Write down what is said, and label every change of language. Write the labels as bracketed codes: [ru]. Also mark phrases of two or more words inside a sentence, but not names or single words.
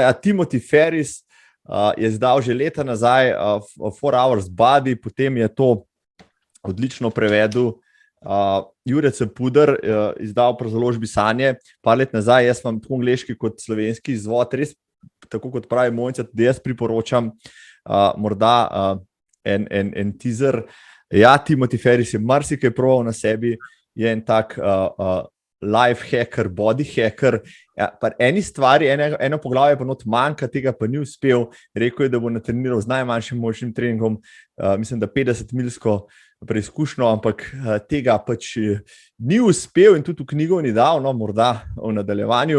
[sl] Ja, Timothy Ferris je izdal že leta nazaj 4 Hours Body, potem je to odlično prevedel Jure Cepuder, izdal pri založbi Sanje par let nazaj. Jaz imam tako angleški kot slovenski izvod, res, tako kot pravi Mojca, da jaz priporočam morda en teaser. Ja, Timothy Ferris je marsikaj probal na sebi, je en tak [en] life hacker, body hacker. [sl] Ja, eni stvari, eno poglavje pa not manjka, tega pa ni uspel. Rekel je, da bo natreniral z najmanjšim možnim treningom, mislim, da 50-milsko preizkušnjo, ampak tega pač ni uspel in tudi v knjigo ni dal, no, morda v nadaljevanju.